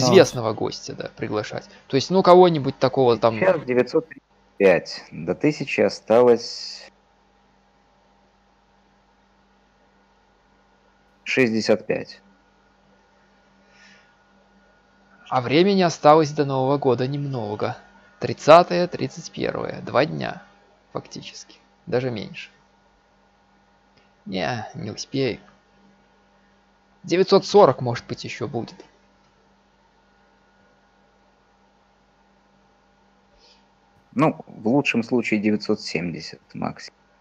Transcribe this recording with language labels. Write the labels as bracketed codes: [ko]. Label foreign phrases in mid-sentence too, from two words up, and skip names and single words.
[ru] Известного гостя, да, приглашать. То есть, ну, кого-нибудь такого там... Сейчас 935. До 1000 осталось 65. А времени осталось до Нового года немного. 30-е, 31-е. 2 дня, фактически. Даже меньше. Не успею. 940, может быть, еще будет. Ну, в лучшем случае 970 максимум.